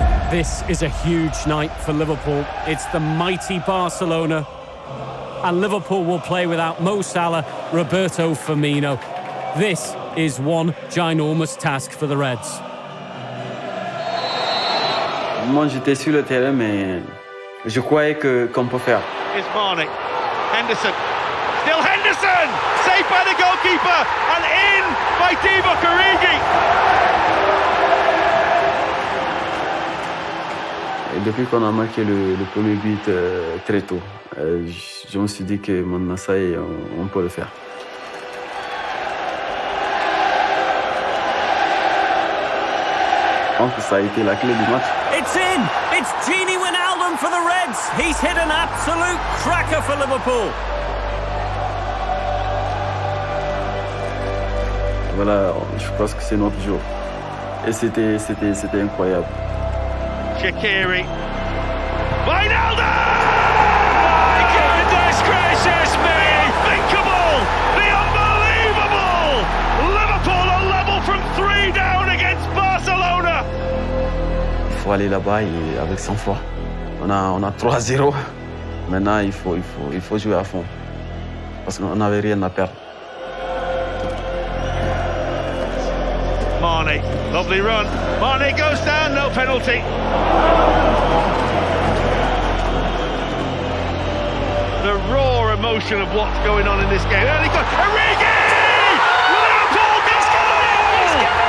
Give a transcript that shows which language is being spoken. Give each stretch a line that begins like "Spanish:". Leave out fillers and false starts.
English: This is a huge night for Liverpool. It's the mighty Barcelona. And Liverpool will play without Mo Salah, Roberto Firmino. This is one ginormous task for the Reds.
French: Moi, j'étais sur le terrain, mais je croyais qu'on peut faire.
English: Here's Marnik. Henderson. Still Henderson! Saved by the goalkeeper and in by Divock Origi.
French: Et depuis qu'on a marqué le premier but très tôt, je me suis dit que maintenant, ça y est, on peut le faire. Je pense que ça a été la clé du match.
English: It's in! It's Gini Wijnaldum for the Reds. He's hit an absolute cracker for Liverpool.
French: Voilà, je pense que c'est notre jour. Et c'était incroyable.
English: Shaqiri. Wijnaldum! My goodness gracious me! Unthinkable! The unbelievable! Liverpool are level from 3 down against Barcelona!
French: Il faut aller là-bas et avec sang-froid. On a 3-0. Maintenant, il faut jouer à fond. Parce qu'on n'avait rien à perdre.
English: Mane, lovely run. Mane goes down, no penalty. The raw emotion of what's going on in this game. Early goal. Origi! Liverpool goal!